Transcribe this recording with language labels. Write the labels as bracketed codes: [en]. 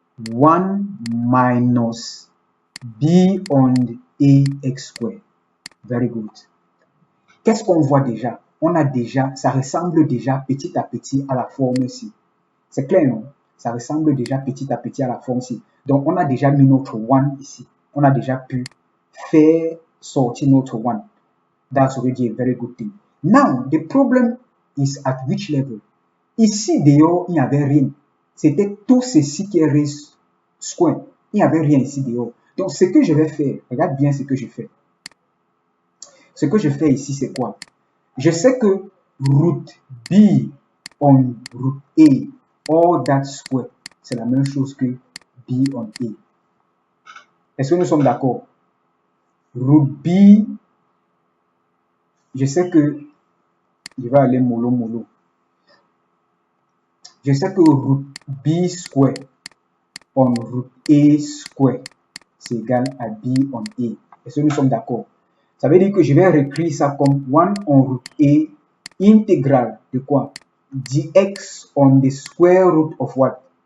[en] 1 minus B on A x square. Very good. [fr] Qu'est-ce qu'on voit déjà? On a déjà, ça ressemble déjà petit à petit à la forme ici. C'est clair, non? Ça ressemble déjà petit à petit à la forme ici. Donc, on a déjà mis notre 1 ici. On a déjà pu faire sortir notre 1. [en] That's already a very good thing. Now, the problem is at which level? [fr] Ici, dehors, il n'y avait rien. C'était tout ceci qui est raised square. Il n'y avait rien ici dehors. Donc, ce que je vais faire, regarde bien ce que je fais. Ce que je fais ici, c'est quoi? Je sais que root B on root A, [en] all that square, [fr] c'est la même chose que B on A. Est-ce que nous sommes d'accord? Root B, je sais que, je vais aller mollo mollo. Je sais que root B square on root A square, c'est égal à [en] B on A. [fr] Est-ce que nous sommes d'accord? Ça veut dire que je vais réécrire ça comme 1 on root A intégral de quoi? [en] Dx on the square root of what?